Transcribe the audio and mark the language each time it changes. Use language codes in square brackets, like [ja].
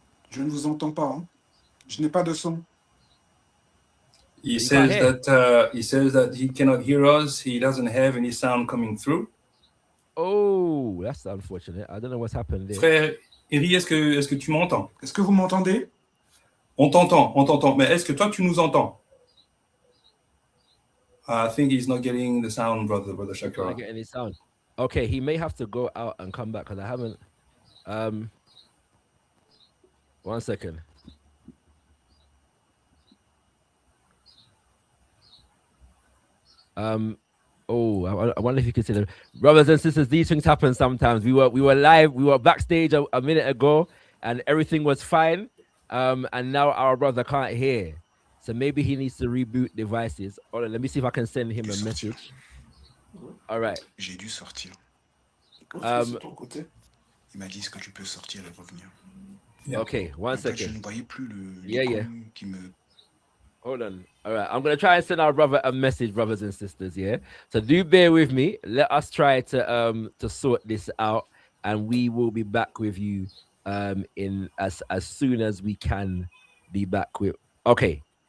[fr] Je ne vous entends pas. Hein? Je n'ai pas de son. [en] He says that he cannot hear us. He doesn't have any sound coming through. Oh, that's unfortunate. I don't know what's happened there. [fr] Frère Hery, est-ce que tu m'entends? Est-ce que vous m'entendez? On t'entend. Mais est-ce que toi tu nous entends? [en] I think he's not getting the sound, brother Shakara. Not getting any sound. Okay, he may have to go out and come back because I haven't. 1 second. I wonder if you consider, brothers and sisters, these things happen sometimes. We were live, we were backstage a minute ago, and everything was fine. And now our brother can't hear, so maybe he needs to reboot devices. Hold on, let me see if I can send him a message. All right. [fr] J'ai dû sortir. Il m'a dit que tu peux sortir et revenir. [en] Yeah. Okay, 1 second. [fr] Je ne voyais plus qui me... [en] Hold on. All right, I'm gonna try and send our brother a message, brothers and sisters. Yeah. So do bear with me. Let us try to sort this out, and we will be back with you in as soon as we can be back with. Okay.